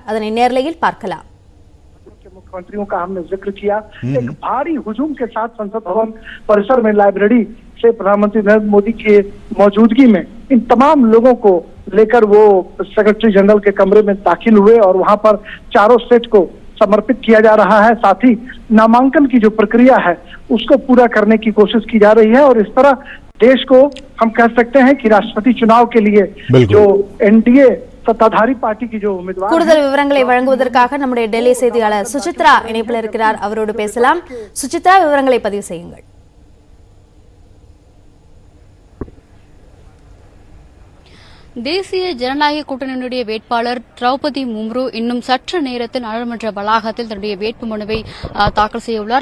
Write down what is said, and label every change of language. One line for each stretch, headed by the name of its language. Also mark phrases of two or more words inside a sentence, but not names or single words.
Tamil: அதனை நேரலையில் பார்க்கலாம்.
Hindi: मुख्यमंत्रियों का हमने जिक्र किया। एक भारी हुजूम के साथ संसद भवन परिसर में लाइब्रेरी से प्रधानमंत्री नरेंद्र मोदी की मौजूदगी में इन तमाम लोगों को लेकर वो सेक्रेटरी जनरल के कमरे में दाखिल हुए और वहां पर चारों सेट को समर्पित किया जा रहा है। साथ ही नामांकन की जो प्रक्रिया है उसको पूरा करने की कोशिश की जा रही है और इस तरह देश को हम कह सकते हैं कि राष्ट्रपति चुनाव के लिए जो एनडीए सत्ताधारी पार्टी की जो उम्मीदवार
Tamil: கூடுதல் விவரங்களை வழங்குவதற்காக நம்முடைய டெல்லி செய்தியாளர் சுசித்ரா இணைப்பில் இருக்கிறார். அவரோடு பேசலாம். சுசித்ரா, விவரங்களை பதிவு செய்யுங்கள். தேசிய ஜனநாயக கூட்டணியினுடைய வேட்பாளர் திரௌபதி முர்மு இன்னும் சற்று நேரத்தில் நாடாளுமன்ற வளாகத்தில் தன்னுடைய வேட்புமனுவை தாக்கல் செய்யவுள்ளார்.